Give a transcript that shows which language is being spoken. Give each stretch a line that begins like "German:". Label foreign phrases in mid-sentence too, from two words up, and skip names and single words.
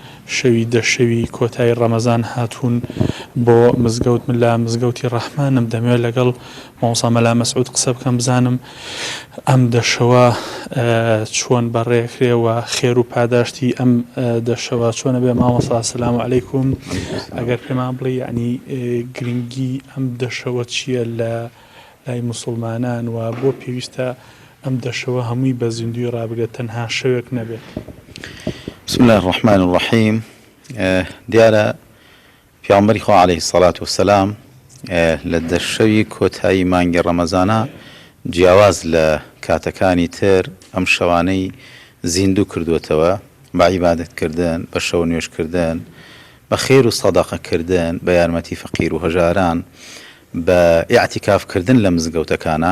Central Kurdish: شەوی دەشەوی کۆتایی ڕەمەزان هاتوون بۆ مزگەوت من لە مزگەوتی ڕەحمانم دەمەوێت لەگەڵ مامۆستا مەلا مەسعود قسە بکەم بزانم ئەم دەشەوە چۆن بەڕێکرێەوە خێر و پاداشتی ئەم دەشەوە چۆنە بێ. مامۆستا
Arabic: ئەسەلامو عەلەیکوم،
Central Kurdish: ئەگەر پێمان بڵێ یعنی گرنگی ئەم دەشەوە چییە لە لای موسڵمانان و بۆ پێویستە ئەم دەشەوە هەمووی بە زیندوی ڕابگرێت تەنها شەوێک نەبێت.
Arabic: بسم الله الرحمن الرحيم.
Central Kurdish: دیارە پیامبەری خوا
Arabic: عليه الصلاة والسلام
Central Kurdish: لە دەشەوی کۆتایی مانگی ڕەمەزانە جیاواز لە کاتەکانی تر ئەم شەوانەی زیندوو کردوێتەوە بە عیبادەتکردن، بە شەو نوێشکردن، بە خێر و سەدەقەکردن، بە یارمەتی فەقیر و هەژاران، بە ئیعتیکافکردن لە مزگەوتەکانە.